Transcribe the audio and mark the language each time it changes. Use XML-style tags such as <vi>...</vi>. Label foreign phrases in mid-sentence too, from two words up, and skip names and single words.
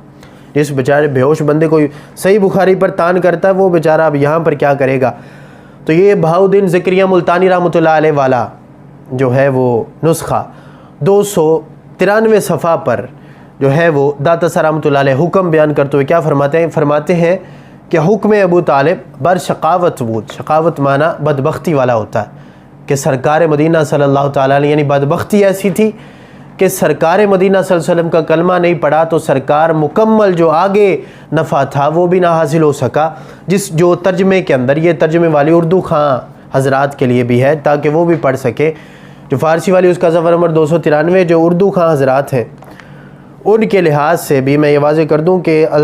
<ur>جس بیچارے بے ہوش بندے کو صحیح بخاری پر تان کرتا ہے وہ بیچارہ اب یہاں پر کیا کرے گا؟ تو یہ بہاؤالدین زکریا ملتانی</ur> <ar>رحمۃ اللہ علیہ</ar> <ur>والا جو ہے وہ نسخہ 293 صفحہ پر جو ہے وہ داتا صاحب</ur> <ar>رحمۃ اللہ علیہ</ar> <ur>حکم بیان کرتے ہوئے کیا فرماتے ہیں کہ</ur> <fa>حکم ابو طالب بر شقاوت بود،</fa> <ur>شقاوت معنی بدبختی والا ہوتا ہے، کہ سرکار مدینہ</ur> <ar>صلی اللہ تعالیٰ علیہ</ar> <ur>یعنی بدبختی ایسی تھی کہ سرکار مدینہ</ur> <ar>صلی اللہ علیہ وسلم</ar> <ur>کا کلمہ نہیں پڑھا تو سرکار مکمل جو آگے نفع تھا وہ بھی نہ حاصل ہو سکا، جو ترجمے کے اندر یہ ترجمے والی اردو خواں حضرات کے لیے بھی ہے تاکہ وہ بھی پڑھ سکے، جو فارسی والی اس کا صفحہ نمبر 293 جو اردو خواں حضرات ہیں ان کے لحاظ سے بھی میں یہ واضح کر دوں کہ</ur>